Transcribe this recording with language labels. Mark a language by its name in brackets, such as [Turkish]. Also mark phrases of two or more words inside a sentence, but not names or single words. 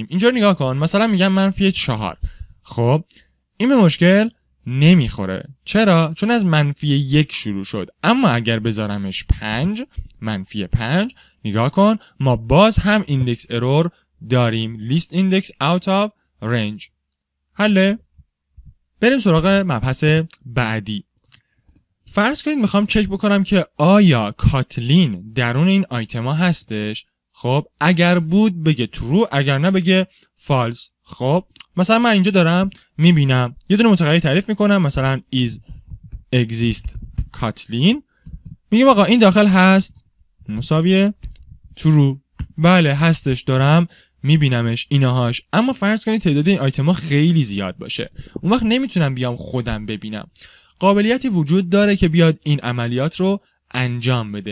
[Persian] اینجا نگاه کن، مثلا میگم -4. خب این به مشکل نمیخوره. چرا؟ چون از -1 شروع شد. اما اگر بذارمش 5، -5، نگاه کن ما باز هم [English] index error [Persian] داریم. [English] list index out of range. [Persian] حله؟ بریم سراغ مبحث بعدی. فرض کنید میخوام چک بکنم که آیا کاتلین درون این آیتما هستش. خب اگر بود بگه true، اگر نه بگه false. خب مثلا من اینجا دارم میبینم یه دونه متغیر تعریف میکنم، مثلا [English] is exist [Persian] کاتلین، میگم آقا این داخل هست مساویه true. بله هستش، دارم میبینمش اینهاش. اما فرض کنید تعداد این آیتما خیلی زیاد باشه، اون وقت نمیتونم بیام خودم ببینم. قابلیتی وجود داره که بیاد این عملیات رو انجام بده.